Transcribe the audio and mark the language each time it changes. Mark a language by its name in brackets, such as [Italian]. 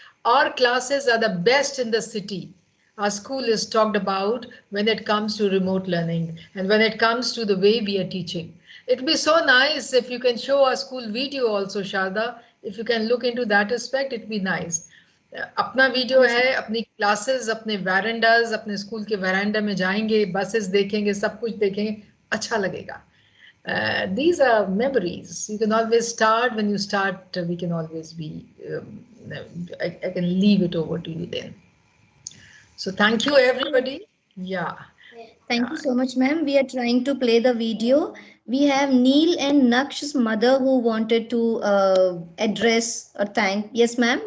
[English] Our classes are the best in the city. Our school is talked about when it comes to remote learning and when it comes to the way we are teaching. It would be so nice if you can show our school video also, Sharda. If you can look into that aspect, it'd be nice. [Hindi] अपना video है, अपनी classes, अपने वैरेंडास, अपने school के वैरेंडा में जाएंगे, buses देखेंगे, सब कुछ देखेंगे, अच्छा लगेगा. [English] These are memories. You can always start. When you start, we can always be, I can leave it over to you then. So thank you everybody. Yeah. Thank you so much, ma'am. We are trying to play the video. We have Neil and Naksh's mother who wanted to address or thank. Yes, ma'am.